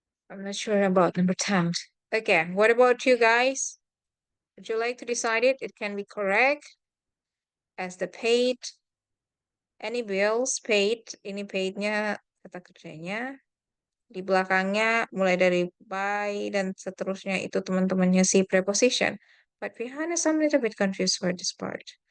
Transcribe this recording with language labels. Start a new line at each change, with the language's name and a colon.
English: I'm not sure about number 10. Okay, what about you guys? Would you like to decide it? It can be correct as the paid. Any bills paid.
Indonesian: Ini paidnya kata kerjanya. Di belakangnya mulai dari by dan seterusnya itu teman-temannya si preposition.
English: But Rihanna, I'm a little bit confused for this part.